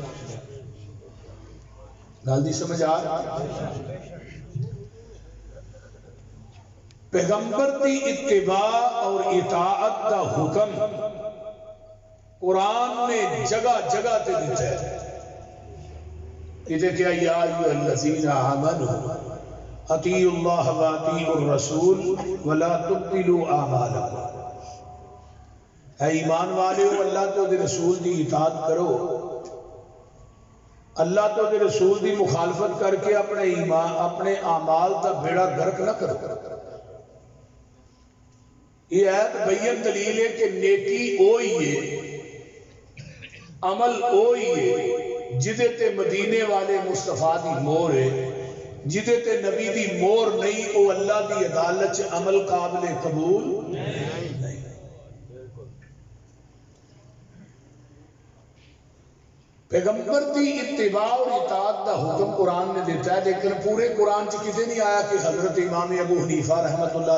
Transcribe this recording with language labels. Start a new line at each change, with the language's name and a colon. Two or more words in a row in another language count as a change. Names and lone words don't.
Punjabi: گل دی سمجھ آ پیغمبر دی اتباع اور اطاعت دا حکم قرآن نے جگہ جگہ تے دیتا ہے۔
Urdu: کہتے کیا
Arabic: یا ایھا الذین آمنوا اطیعوا اللہ و اطیعوا الرسول ولا تبطلوا اعمالکم،
Punjabi: اے ایمان والے ہو اللہ تو دے رسول دی اطاعت کرو، اللہ تو دے رسول دی مخالفت کر کے اپنے ایمان اپنے اعمال دا بیڑا غرق نہ کرو۔ یہ ایت بین دلیل ہے کہ نیکی اوہی ہے، عمل اوہی ہے جدے تے مدینے والے مصطفیٰ دی مور ہے، جدے تے نبی دی مور نہیں او اللہ دی عدالت عمل قابل قبول نہیں۔ پیغمبر دی اتباع اور اطاعت دا حکم قرآن نے دیتا ہے، لیکن پورے قرآن چ کسی نہیں آیا کہ حضرت امام ابو حنیفہ
Arabic: رحمۃ اللہ